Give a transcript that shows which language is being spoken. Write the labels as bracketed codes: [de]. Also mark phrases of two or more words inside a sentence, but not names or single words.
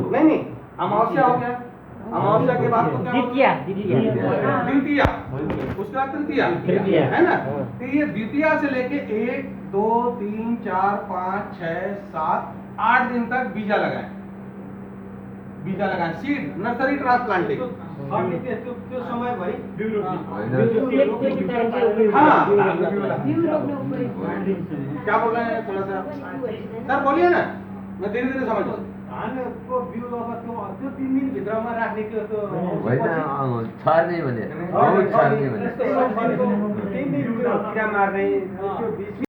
[hi] नहीं, अमावस्या हो गया, अमावस्या के बाद तो क्या? द्वितीया, उसके बाद तृतीया, है ना? तो ये द्वितीया से लेके 1, 2, 3, 4, 5, 6, 7, 8 दिन तक बीजा लगाएं। बीजा लगाए, [en] seed nursery transplanting. [ne] अनि त्यो समयभरि [hi] हाँ [ne] बिउ रोप्ने उपयोग [hi] क्या बोल रहे हैं थोड़ा सा सर बोलिए ना, मैं धीरे धीरे समझ लूँ। [ne] धानको बिउ अब त्यो 3 दिनभित्रमा राख्ने त्यो होइन छर्ने भने बहुत छर्ने भने 3 दिन त्यो किरा मार्ने त्यो बीज